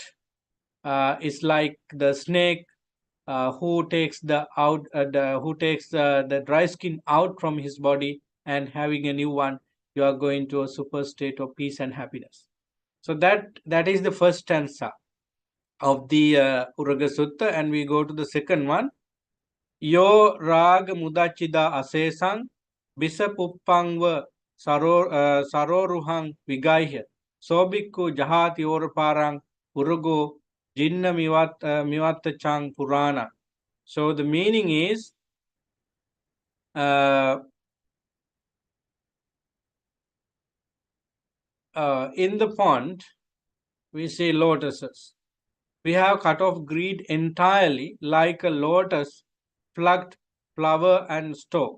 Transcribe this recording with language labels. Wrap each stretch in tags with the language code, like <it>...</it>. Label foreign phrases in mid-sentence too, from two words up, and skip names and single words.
<en>It's like the snake who takes the dry skin out from his body and having a new one. You are going to a super state of peace and happiness. So that is the first stanza of the Uraga Sutta, and we go to the second one.</en> <pi>Yo rag mudachida asesan bisa puppangwa saroruhang vigaihe sobikku jahati or parang urugo jinna miwatta chang purana.</pi> <en>So the meaning is uh, in the pond we see lotuses. We have cut off greed entirely like a lotus plucked flower and stalk.</en>